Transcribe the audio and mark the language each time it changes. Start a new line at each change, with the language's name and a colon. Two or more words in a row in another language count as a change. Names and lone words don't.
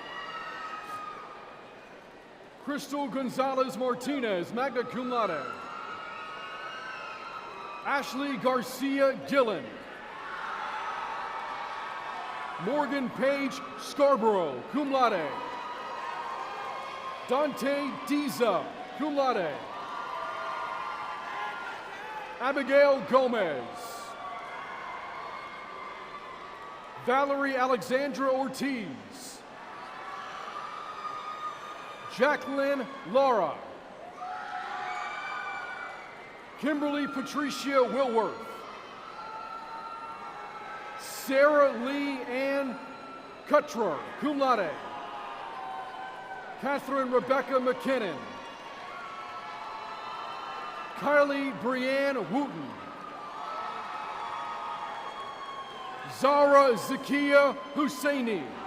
English: Crystal Gonzalez Martinez,
Latin: magna cum laude.
English: Ashley Garcia Gillen. Morgan Page Scarborough,
Latin: cum laude.
English: Dante Diza,
Latin: cum laude.
English: Abigail Gomez. Valerie Alexandra Ortiz. Jacqueline Lara. Kimberly Patricia Wilworth. Sarah Lee Ann Cutrer,
Latin: cum laude.
English: Catherine Rebecca McKinnon. Kylie Brianne Wooten. Zara Zakia Husseini.